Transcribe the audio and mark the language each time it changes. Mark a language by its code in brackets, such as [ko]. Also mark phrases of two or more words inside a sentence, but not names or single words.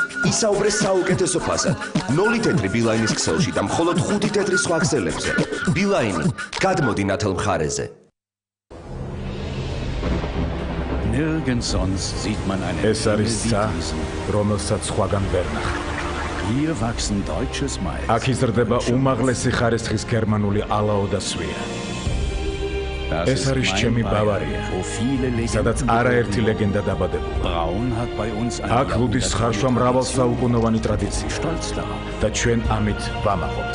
[ka] ისაუბრე საუკეთესო ფასად. 0 თეთრი ბილაინის ქსელში და მხოლოდ 5 თეთრი სხვა ქსელებზე. ბილაინი, გადმოდი ნათელ მხარეზე. [de] Nirgends sonst sieht man eine [ka] Es არის ცა, რომელსაც სხვაგან ვერ ნახავ. [de] Hier wachsen deutsches Mais. [ka] აქ იზრდება უმაღლესი ხარისხის გერმანული ალაო და სვია. ეს არის ჩემი ბავარია, სადაც არაერთი ლეგენდა დაბადებულა. აქ ლუდის ხარშვა მრავალსაუკუნოვანი ტრადიცია და ჩვენ ამით ვამაყობთ.